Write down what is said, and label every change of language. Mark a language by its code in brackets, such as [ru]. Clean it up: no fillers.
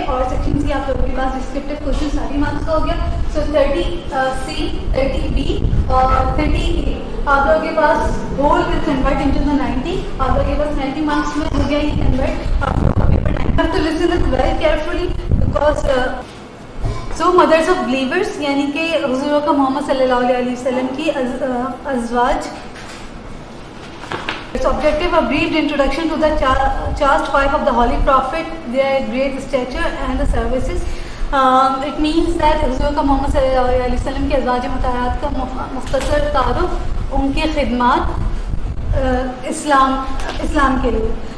[ur] اور section C آپ لوگوں کے پاس ڈسکرپٹیو کوشچن 30 مارکس کا ہو گیا. سو 30 سی 30 بی اور 30 اے آپ لوگوں کے پاس [en] Whole will convert into the 90. [ur] آپ لوگوں کے پاس 90 مارکس میں ہو گیا یہ کنورٹ. آپ لوگوں کا پیپر 9 تو [en] listen it very carefully because so mothers of believers [ur] یعنی کہ حضور کا محمد صلی اللہ علیہ وسلم کی ازواج. [en] Its objective a brief introduction to the chaste wife of the Holy Prophet, their great stature and the services. It means that [ur] حضور کا محمد صلی اللہ علیہ وسلم کے ازواج مطہرات کا مختصر تعارف, ان کی خدمات اسلام کے لیے.